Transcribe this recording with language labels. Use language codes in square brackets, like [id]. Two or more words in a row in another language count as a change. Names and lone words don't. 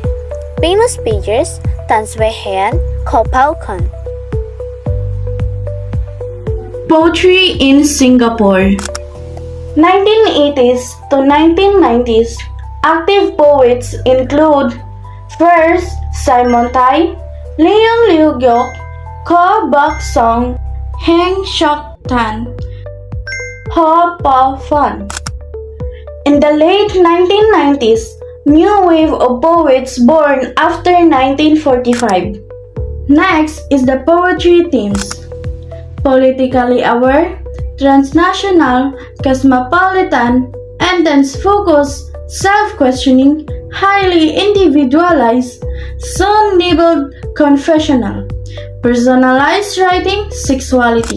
[en] Famous figures: Tan Swie Hian, Koh Pao Kun. Poetry in Singapore. 1980s to 1990s, active poets include first Simon Tai, Leong Liu Giok, Koh Bak Song, Heng Shok Tan, Ho Pa Phan. In the late 1990s, new wave of poets born after 1945. Next is the poetry themes: politically aware, transnational, cosmopolitan, intense focus, self-questioning, highly individualized, song-labeled confessional, personalized writing, sexuality.